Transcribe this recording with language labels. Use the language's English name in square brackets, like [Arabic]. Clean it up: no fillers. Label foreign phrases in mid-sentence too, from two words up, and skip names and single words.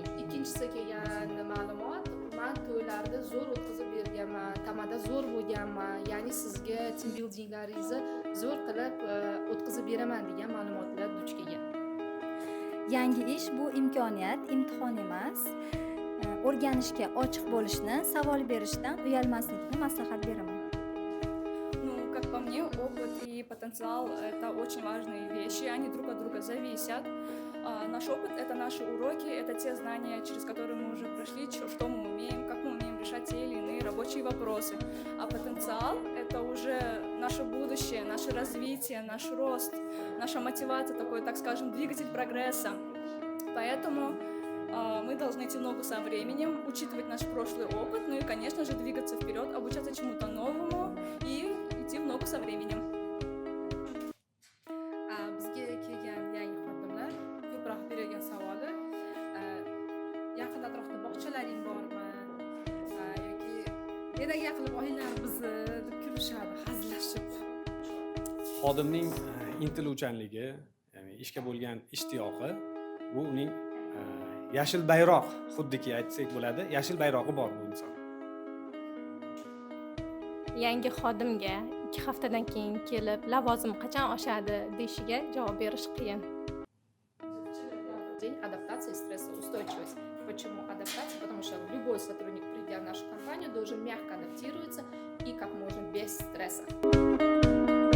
[Uzbek] Ikkinchisi kelgan ma'lumot, man to'ylarda zo'r o'tkazib berganman, tamada zo'r bo'lganman, ya'ni sizga [English] team buildinglaringizni [Uzbek] zo'r qilib o'tkazib beraman degan ma'lumotlar duch kelgan. Yangi ish bu imkoniyat, imtihon emas. O'rganishga ochiq bo'lishni, savol berishdan uyalmaslikni maslahat beraman. [Russian] Ну, как по мне, опыт и потенциал — это очень важные вещи, они друг от друга зависят. Наш опыт — это наши уроки, это те знания, через которые мы уже прошли, что мы умеем, как мы умеем решать те или иные рабочие вопросы. А потенциал — это уже наше будущее, наше развитие, наш рост, наша мотивация, такой, так скажем, двигатель прогресса. Поэтому мы должны идти в ногу со временем, учитывать наш прошлый опыт, ну и, конечно же, двигаться вперед, обучаться чему-то новому и идти в ногу со временем. [Uzbek] Bizga kelgan yangi xodimlar ko'proq bergan savoli yaqin atrofda bog'chalaring bormi yoki edaga qilib olinglar bizni deb kulishadi, hazillashib. Xodimning intiluvchanligi, ya'ni ishga bo'lgan ishtiyoqi bu uning yashil bayroq, xuddiki aytsak bo'ladi, yashil bayrog'i bor bu inson. Yangi xodimga 2 haftadan keyin kelib lavozim qachon oshadi deyishiga javob berish qiyin. [Russian] День адаптации, стрессоустойчивость. Почему адаптация? Потому что любой сотрудник, придя в нашу компанию, должен мягко адаптироваться и как можно без стресса.